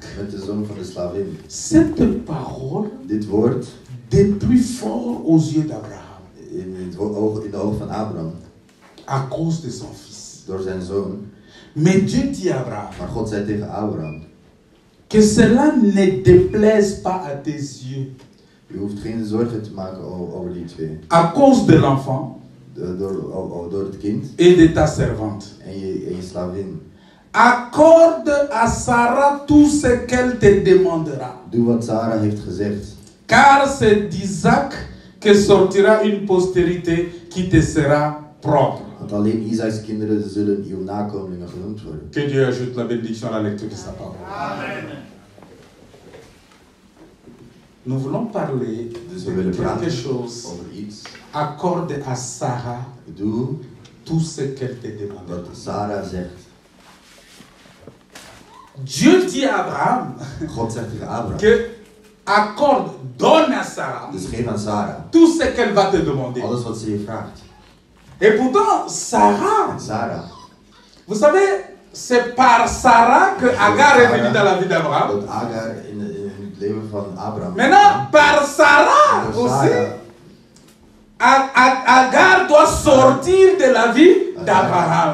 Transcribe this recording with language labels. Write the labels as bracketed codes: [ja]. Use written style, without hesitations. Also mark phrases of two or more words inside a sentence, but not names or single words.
[fr] Cette parole déplut fort aux yeux d'Abraham à cause de son fils. Mais Dieu dit à Abraham, que cela ne déplaise pas à tes yeux, [nl] Je hoeft geen zorgen te maken over die twee. [fr] À cause de l'enfant. [nl] Door het kind. [fr] Et de ta servante. [nl] En je slavin. [fr] Accorde à Sarah tout ce qu'elle te demandera. [nl] Doe wat Sarah heeft gezegd. [fr] Car c'est d'Isaac que sortira une postérité qui te sera propre. [nl] Want alleen Isaaks kinderen zullen uw nakomelingen genoemd worden. [fr] Que Dieu ajoute la bénédiction à la lecture de sa parole. Amen. Nous voulons parler de quelque chose. Accorde à Sarah tout ce qu'elle te demande. [nl] Wat Sarah zegt. [fr] Dieu dit à Abraham [nl] God zegt tegen Abraham [fr] que accorde, donne à Sarah, [nl] dus geef aan Sarah [fr] tout ce qu'elle va te demander. [nl] Alles wat ze je vraagt. [fr] Et pourtant, Sarah, vous savez, c'est par Sarah que Agar est venue dans la vie d'Abraham. Maintenant, par Sarah aussi, Agar doit sortir de la vie d'Abraham.